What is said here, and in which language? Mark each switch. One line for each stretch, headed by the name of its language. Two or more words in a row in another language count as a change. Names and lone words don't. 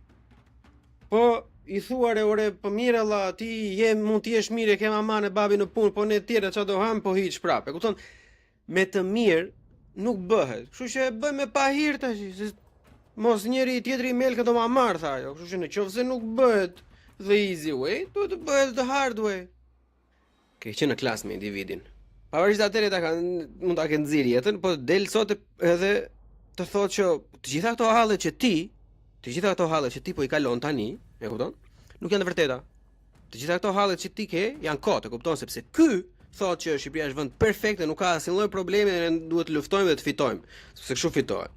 Albanian: Po i thuare ore po mirë Allah, ti mund të jesh mirë, ke maman e babin në punë, po ne tjerë çfarë do ham, po hiç prap. E kupton? Me të mirë nuk bëhet. Kështu që e bëj me pa hir tash, se mos njëri tjetri melka do ma marr tha ajo. Kështu që nëse nuk bëhet
English: the easy way,
Albanian: duhet të bëhet
English: the hard way.
Albanian: Ke qenë në klasë me individin. Pavarësisht atëre mund ta kenë nxirr jetën, po del sot edhe të thotë që të gjitha këto hallet që ti po i kalon tani, e kupton? Nuk janë të vërteta. Të gjitha këto hallet që ti ke janë kot, e kupton, sepse ky thotë që Shqipëria është vend perfekt dhe nuk ka asnjë lloj problemi dhe ne duhet të luftojmë dhe të fitojmë, sepse kështu fitohet.